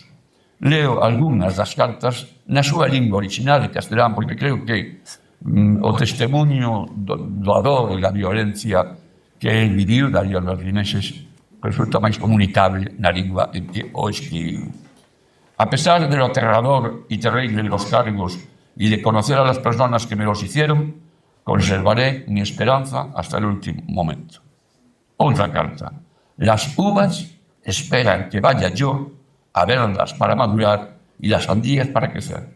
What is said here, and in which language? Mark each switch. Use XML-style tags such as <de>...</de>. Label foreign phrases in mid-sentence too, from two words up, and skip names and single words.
<gl>Leo algunhas das cartas na súa lingua original de castelán, porque creo que o testemunho do dor e da violencia que el viviu, Darío Álvarez Limeses, resulta máis comunicable na lingua en que o escribiu.</gl> <es>A pesar de lo aterrador y terrible de los cargos y de conocer a las personas que me los hicieron, conservaré mi esperanza hasta el último momento. Otra carta. Las uvas esperan que vaya yo a verlas para madurar y las sandías para crecer.</es>